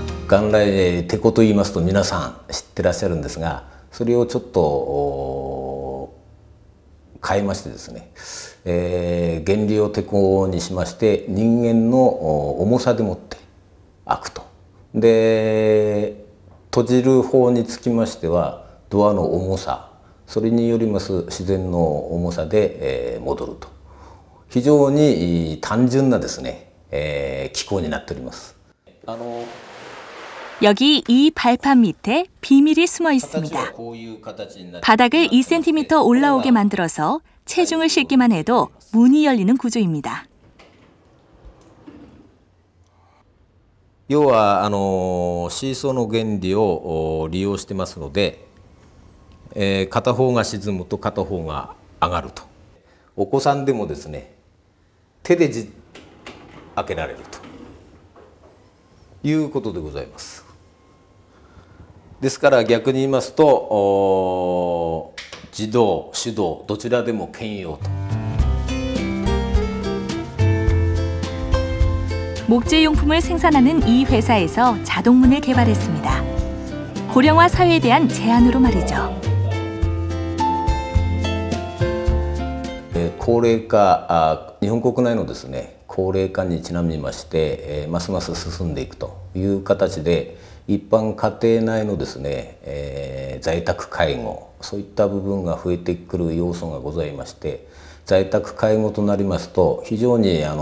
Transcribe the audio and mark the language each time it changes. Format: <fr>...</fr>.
<ja>元来テコと言いますと皆さん知ってらっしゃるんですが、それをちょっと変えましてですね、原理をテコにしまして人間の重さでもって開くと。で閉じる方につきましてはドアの重さ、それによります自然の重さで戻ると。非常に単純なですね、機構になっております。</ja> <ko>여기 이 발판 밑에 비밀이 숨어 있습니다. 바닥을 2cm 올라오게 만들어서 체중을 싣기만 해도 문이 열리는 구조입니다.</ko> <ja>要はシーソーの原理を利用してますので、片方が沈むと片方が上がると。お子さんでもですね、手で開けられるということでございます。ですから逆に言いますと自動手動どちらでも兼用と。</ja> <ko>목재용품을 생산하는 이 회사에서 자동문을 개발했습니다. 고령화 사회에 대한 제안으로 말이죠.</ko> <ja>高齢化日本国内のですね高齢化にちなみまして、ますます進んでいくという形で一般家庭内のですね、在宅介護そういった部分が増えてくる要素がございまして、在宅介護となりますと非常に</ja>